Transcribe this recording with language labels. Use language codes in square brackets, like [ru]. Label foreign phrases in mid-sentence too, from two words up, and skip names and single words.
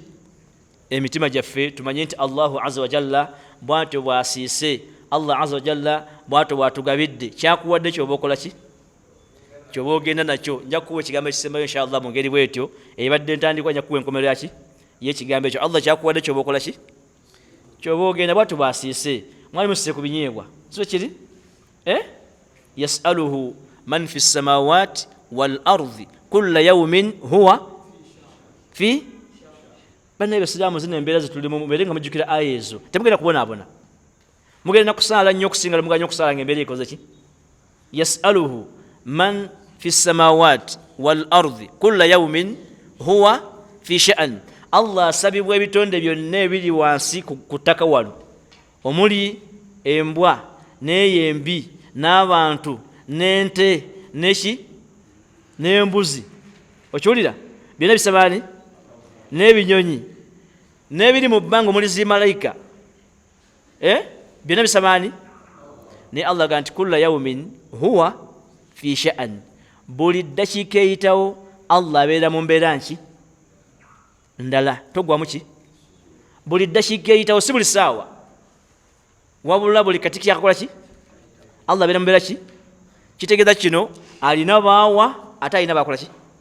[lg] Emitima gyaffe tumanye nti [ar] الله عز وجل [lg] bw'atyo bw'asiise, [ar] الله عز وجل [lg] bw'atyo bw'atugabidde. Kyakuwadde ky'oba okola ki? Ky'oba ogenda nakyo. Nja kukuwa ekigambo ekisembayo inshallah mu ngeri bw'etyo ebadde ntandikwa, nja kukuwa enkomerero yaki? Y'ekigambo ekyo. Allah kyakuwadde ky'oba okola ki? Ky'oba ogenda bw'atyo bw'asiise. Mwali musise ku binyeebwa, so kiri? [ar] يسأله من في السماوات والأرض كل يوم هو في. [lg] Bana Abasiraamu zino embeera zetulimu mubeere nga mujjukira aya ezo, temugenda kubonaabona. Mugenda kusaala nnyo okusinga muganya okusaala ng'embeera ekoze ki? [ar] يسأله من في السماوات والأرض كل يوم هو في شأن. [lg] Allah asabibwa ebitonde byonna ebiri wansi ku ttaka wano, omuli embwa n'eyembi n'abantu n'ente n'eki n'embuzi. Okiwulira? Byonna bisabaani? N'ebinyonyi n'ebiri mu bbanga omuli zimalayika, byonna bisabaani? Naye Allah aga nti [ar] كل يوم هو في شأن. [lg] Buli ddakiika eyitawo Allah abeera mu mbeera nki? Ndala. Togwamu ki? Buli ddakiika eyitawo, si buli ssaawa wabula buli kati kyakakola ki? Allah abeera mu mbeera ki? Kitegeeza kino alina baawa ate alina bakola ki?